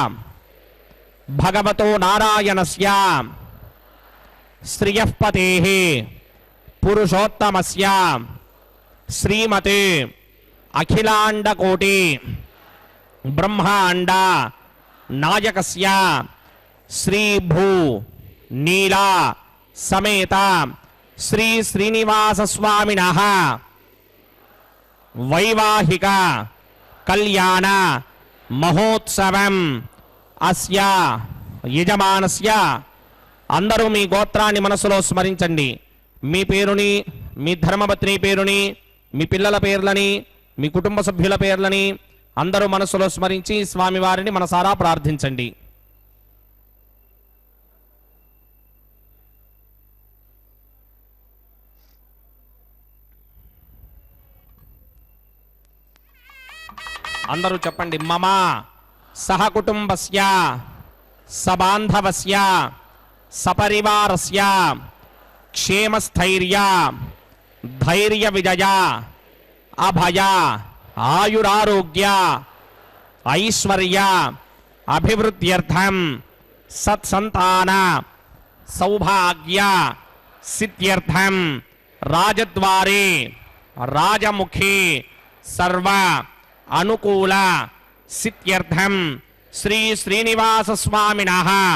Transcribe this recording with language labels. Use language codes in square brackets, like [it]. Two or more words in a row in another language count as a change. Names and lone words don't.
[sa] भगवतो नारायणस्य श्रियः पतेः पुरुषोत्तमस्य श्रीमते अखिलांडकोटि ब्रह्मांड नायकस्य श्री भू नीला समेत श्री श्रीनिवास स्वामिनः वैवाहिक कल्याण महोत्सवं अस्य यजमानस्य [te] అందరూ మీ గోత్రాన్ని మనసులో స్మరించండి. మీ పేరుని, మీ ధర్మపత్ని పేరుని, మీ పిల్లల పేర్లని, మీ కుటుంబ సభ్యుల పేర్లని అందరూ మనసులో స్మరించి స్వామివారిని మనసారా ప్రార్థించండి. అందరూ చెప్పండి. [sa] మమ సహకుటుంబస్య సబాంధవస్య सपरिवारस्य क्षेमस्थैर्य धैर्य विजय अभय आयुरारोग्य ऐश्वर्य अभिवृद्ध्यर्थं सत्संतान सौभाग्य सिद्ध्यर्थं राजद्वारे राजमुखे सर्व अनुकूल सिद्ध्यर्थं श्री श्रीनिवास स्वामिनः